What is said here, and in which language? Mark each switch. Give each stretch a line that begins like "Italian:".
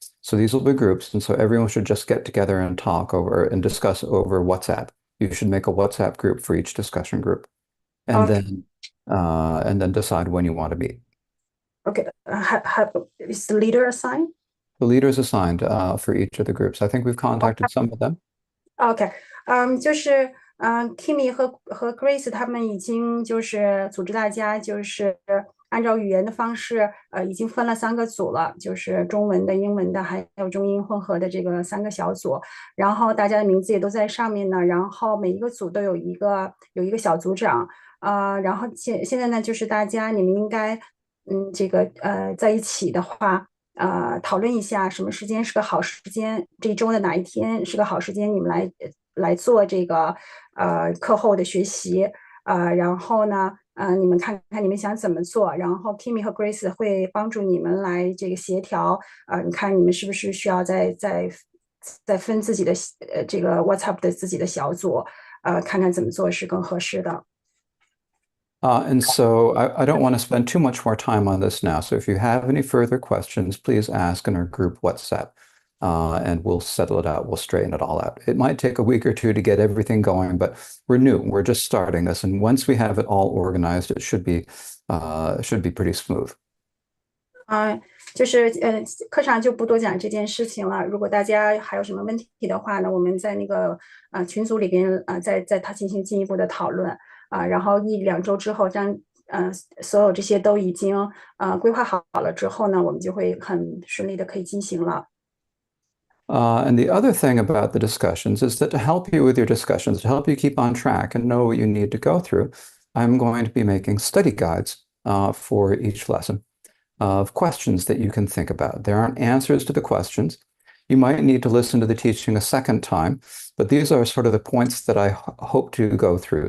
English: So these will be groups, and so everyone should just get together and talk over and discuss over WhatsApp. You should make a WhatsApp group for each discussion group, and Okay. then decide when you want to meet. Okay. Is the leader assigned? The leader is assigned for each of the groups. I think we've contacted some of them.
Chinese: OK，就是Kimmy 和 Grace 他们已经就是组织大家就是按照语言的方式，已经分了3个组了，就是中文的、英文的，还有中英混合的这个3个小组。然后大家的名字也都在上面呢。然后每一个组都有一个小组长。然后现在呢，就是大家你们应该这个在一起的话。讨论一下什么时间是个好时间，这一周的哪一天是个好时间，你们来做这个课后的学习。然后呢，你们看看你们想怎么做，然后 Kimmy 和 Grace 会帮助你们来这个协调。你看你们是不是需要再分自己的这个 WhatsApp 的自己的小组，看看怎么做是更合适的。
English: And so I don't want to spend too much more time on this now. So if you have any further questions, please ask in our group WhatsApp, and we'll settle it out. We'll straighten it all out. It might take a week or two to get everything going, but we're new. We're just starting this. And once we have it all organized, it should be pretty smooth.
Chinese: 就是课上就不多讲这件事情了。如果大家还有什么问题的话呢，我们在那个群组里边再他进行进一步的讨论。然后1、2周之后，当所有这些都已经规划好了之后呢，我们就会很顺利的可以进行了。
English: And the other thing about the discussions is that to help you with your discussions, to help you keep on track and know what you need to go through, I'm going to be making study guides for each lesson of questions that you can think about. There aren't answers to the questions. You might need to listen to the teaching a second time, but these are sort of the points that I hope to go through.